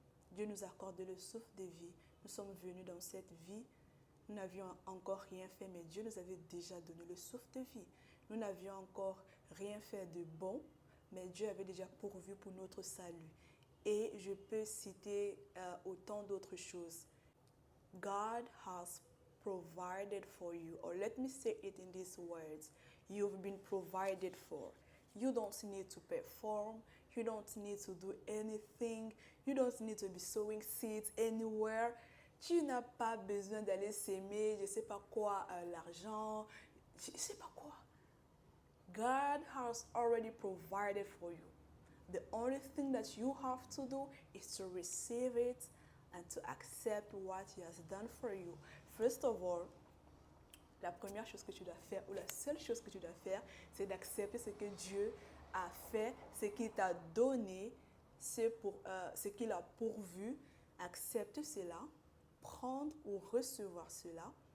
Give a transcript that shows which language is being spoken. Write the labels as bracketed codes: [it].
[fr] Dieu nous a accordé le souffle de vie. Nous sommes venus dans cette vie. Nous n'avions encore rien fait, mais Dieu nous avait déjà donné le souffle de vie. Nous n'avions encore rien fait de bon, mais Dieu avait déjà pourvu pour notre salut. Et je peux citer autant d'autres choses. [en] God has provided for you, or let me say it in these words, you've been provided for. You don't need to perform, you don't need to do anything, you don't need to be sowing seeds anywhere. [fr] Tu n'as pas besoin d'aller s'aimer, je ne sais pas quoi, l'argent, je ne sais pas quoi. [en] God has already provided for you. The only thing that you have to do is to receive it and to accept what He has done for you. First of all, [fr] la première chose que tu dois faire, ou la seule chose que tu dois faire, c'est d'accepter ce que Dieu a fait, ce qu'il t'a donné, ce qu'il a pourvu. Accepte cela, prendre ou recevoir cela.